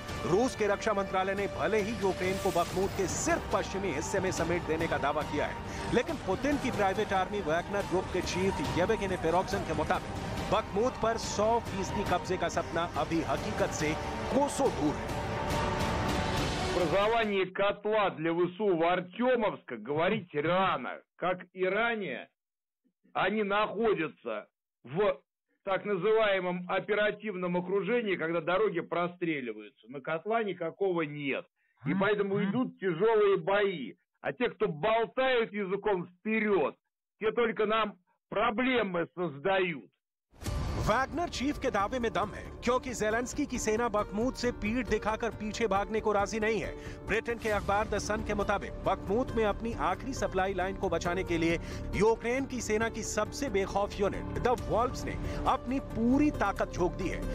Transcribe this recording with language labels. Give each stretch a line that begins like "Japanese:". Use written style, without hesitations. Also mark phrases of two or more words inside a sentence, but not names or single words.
Hindi: रूस के रक्षा मंत्रालय ने भले ही यूक्रेन को बखमूत के सिर्फ पश्चिमी हिस्से में समेट देने का दावा किया है, लेकिन पुतिन की
English: private army
Hindi: वैगनर ग्रुप के चीफ येवगेनी प्रिगोजिन के मुताबिक बखमूत पर 100% कब्जे का सपना अभी हकीकत से कोसों दूर है।
Russian: Образование котла для ВСУ в Артемовск говорить рано. Как и ранее, они находятся в так называемом оперативном окружении, когда дороги простреливаются. На котла никакого нет. И поэтому идут тяжелые бои. А те, кто болтают языком вперед, те только нам проблемы создают.
Hindi: वैगनर चीफ के दावे में दम है, क्योंकि ज़ेलेंस्की की सेना बखमूत से पीठ दिखाकर पीछे भागने को राजी नहीं है। ब्रिटेन के अखबार द सन के मुताबिक बखमूत में अपनी आखिरी
English: supply line
Hindi: को बचाने के लिए यूक्रेन की सेना की सबसे बेखौफ यूनिट द वॉल्व्स ने अपनी पूरी ताकत झोंक दी है।